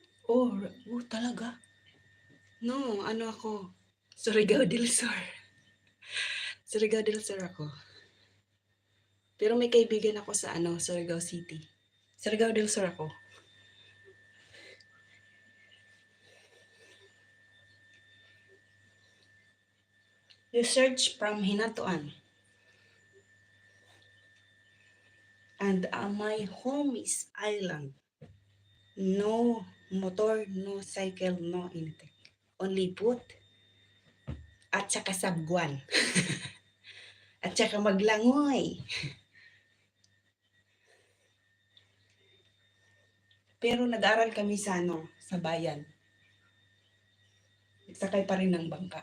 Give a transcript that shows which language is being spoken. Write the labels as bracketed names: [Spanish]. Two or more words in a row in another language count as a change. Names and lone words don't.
[Filipino] Talaga? No, ano ako, Surigao del Sur. Surigao del Sur ako. Pero may kaibigan ako sa Surigao City. Surigao del Sur ako. [English] You search from Hinatuan. And my home is island. No motor, no cycle, no anything. Only boat. [Filipino] At saka sabguan. At saka maglangoy. Pero nag-aral kami sa bayan. Nagsakay pa rin ng bangka.